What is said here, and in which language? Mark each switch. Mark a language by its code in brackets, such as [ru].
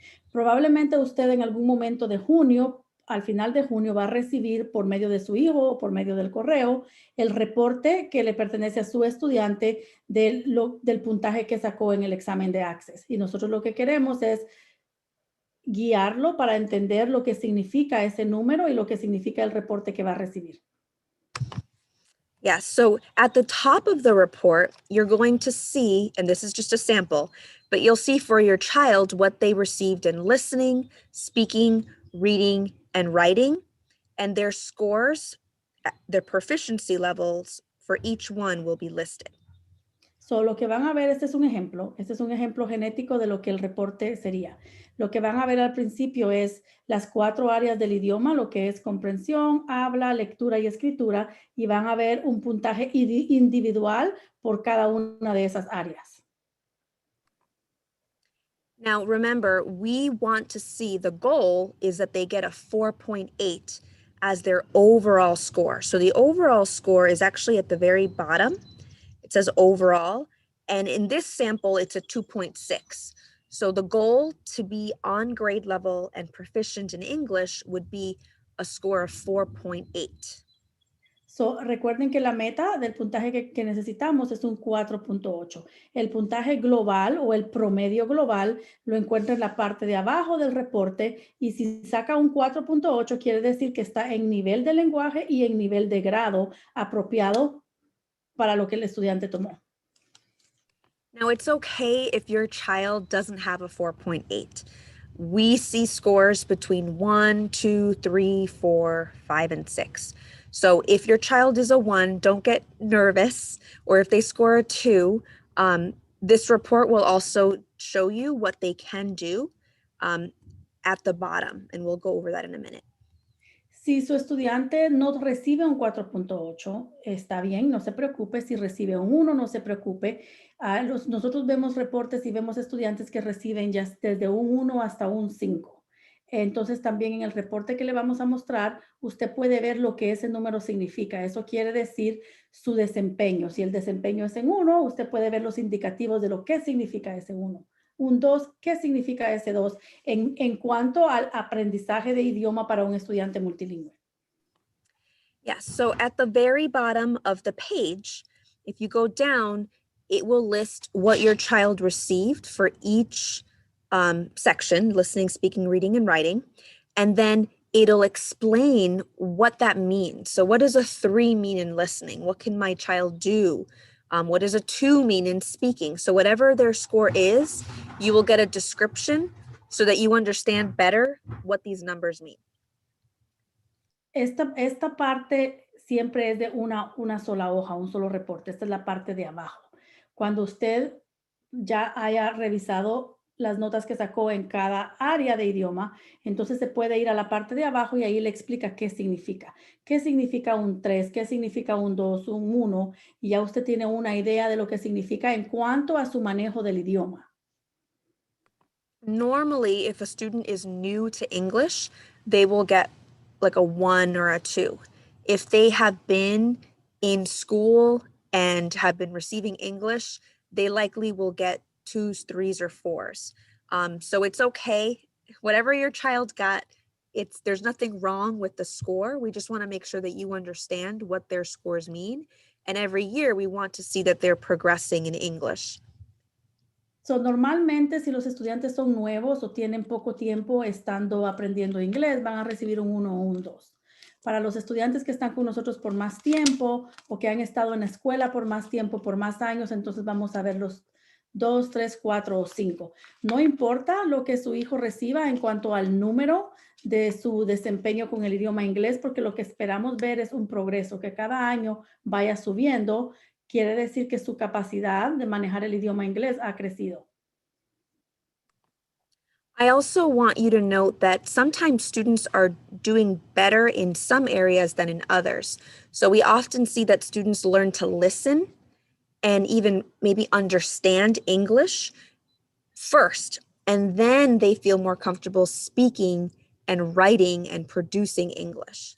[es] Probablemente usted en algún momento de junio, al final de junio, va a recibir por medio de su hijo o por medio del correo el reporte que le pertenece a su estudiante del puntaje que sacó en el examen de Access. Y nosotros lo que queremos es guiarlo para entender lo que significa ese número y lo que significa el reporte que va a recibir. [en] Yeah, so at the top of the report, you're going to see, and this is just a sample, but you'll see for your child what they received in listening, speaking, reading, and writing, and their scores, their proficiency levels for each one will be listed. [es] So, lo que van a ver, este es un ejemplo genético de lo que el reporte sería. Lo que van a ver al principio es las 4 áreas del idioma, lo que es comprensión, habla, lectura y escritura, y van a ver un puntaje individual por cada una de esas áreas. [en] Now, remember, we want to see, the goal is that they get a 4.8 as their overall score. So the overall score is actually at the very bottom. It says overall, and in this sample, it's a 2.6. So the goal to be on grade level and proficient in English would be a score of 4.8. [es] So, recuerden que la meta del puntaje que necesitamos es un 4.8. El puntaje global o el promedio global lo encuentra en la parte de abajo del reporte, y si saca un 4.8 quiere decir que está en nivel de lenguaje y en nivel de grado apropiado para lo que el estudiante tomó. [en] Now, it's okay if your child doesn't have a 4.8. We see scores between 1, 2, 3, 4, 5, and 6. So if your child is a 1, don't get nervous. Or if they score a 2, this report will also show you what they can do at the bottom. And we'll go over that in a minute. [es] Si su estudiante no recibe un 4.8, está bien, no se preocupe. Si recibe un 1, no se preocupe. Nosotros vemos reportes y vemos estudiantes que reciben ya desde un 1 hasta un 5. Entonces, también en el reporte que le vamos a mostrar, usted puede ver lo que ese número significa. Eso quiere decir su desempeño. Si el desempeño es en 1, usted puede ver los indicativos de lo que significa ese 1. Un 2, ¿qué significa ese 2 en cuanto al aprendizaje de idioma para un estudiante multilingüe? [en] Yes, so at the very bottom of the page, if you go down, it will list what your child received for each section, listening, speaking, reading, and writing. And then it'll explain what that means. So what does a 3 mean in listening? What can my child do? What does a 2 mean in speaking? So whatever their score is, you will get a description so that you understand better what these numbers mean. [es] Esta parte siempre es de una sola hoja, un solo reporte. Esta es la parte de abajo. Cuando usted ya haya revisado las notas que sacó en cada área de idioma, entonces se puede ir a la parte de abajo y ahí le explica qué significa. ¿Qué significa un 3? ¿Qué significa un 2? Un 1? Y ya usted tiene una idea de lo que significa en cuanto a su manejo del idioma. [en] Normally, if a student is new to English, they will get like a 1 or a 2. If they have been in school and have been receiving English, they likely will get 2s, 3s, or 4s. So it's okay. Whatever your child got, there's nothing wrong with the score. We just want to make sure that you understand what their scores mean. And every year we want to see that they're progressing in English. [es] So, normalmente, si los estudiantes son nuevos o tienen poco tiempo estando aprendiendo inglés, van a recibir un 1 o un 2. Para los estudiantes que están con nosotros por más tiempo o que han estado en la escuela por más tiempo, por más años, entonces vamos a ver los 2, 3, 4 o 5. No importa lo que su hijo reciba en cuanto al número de su desempeño con el idioma inglés, porque lo que esperamos ver es un progreso, que cada año vaya subiendo. Quiere decir que su capacidad de manejar el idioma inglés ha crecido. [en] I also want you to note that sometimes students are doing better in some areas than in others. So we often see that students learn to listen and even maybe understand English first, and then they feel more comfortable speaking and writing and producing English.